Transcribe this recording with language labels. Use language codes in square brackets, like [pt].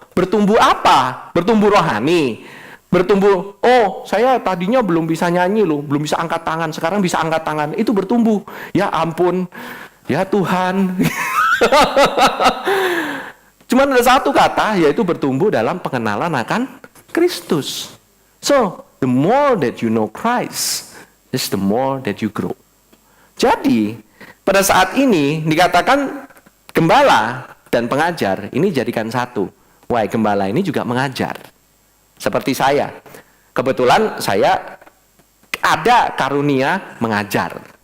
[id] Bertumbuh apa? Bertumbuh rohani. Bertumbuh, oh saya tadinya belum bisa nyanyi loh, belum bisa angkat tangan, sekarang bisa angkat tangan. Itu bertumbuh. Ya ampun, ya Tuhan. Cuman ada satu kata, yaitu bertumbuh dalam pengenalan akan Kristus. [en] So, the more that you know Christ, is the more that you grow. [id] Jadi, pada saat ini dikatakan gembala dan pengajar ini jadikan satu. Wah, gembala ini juga mengajar. Seperti saya. Kebetulan saya ada karunia mengajar.